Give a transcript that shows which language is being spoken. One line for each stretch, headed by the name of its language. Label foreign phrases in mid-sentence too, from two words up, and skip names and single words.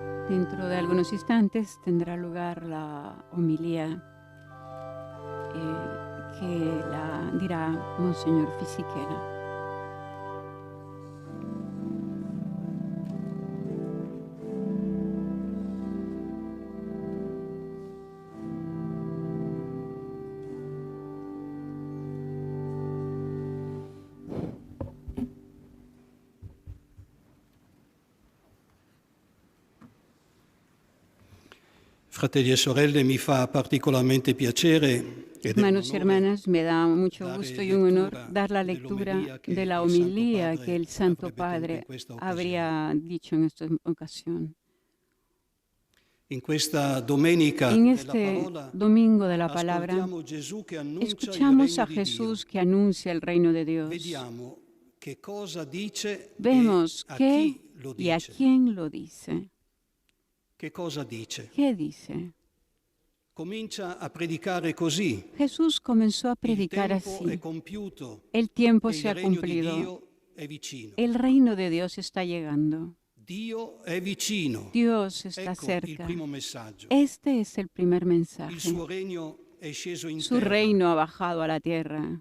Spanish: Dentro de algunos instantes tendrá lugar la homilía que la dirá Monseñor Fisichella.
Italian: Fratelli e sorelle, mi fa particolarmente piacere
Spanish: Hermanos y hermanas, me da mucho gusto y un honor dar la lectura de la homilía que el Santo Padre habría dicho en esta ocasión. En esta domenica En este domingo de la palabra, escuchamos a Jesús que anuncia el reino de Dios. Vemos qué y a quién lo dice. ¿Qué dice?
Italian: Comincia a predicare così.
Spanish: Jesús comenzó a predicar así. El tiempo se ha cumplido. El reino de Dios está llegando. Dios está cerca. Este es el primer mensaje. Su reino ha bajado a la tierra.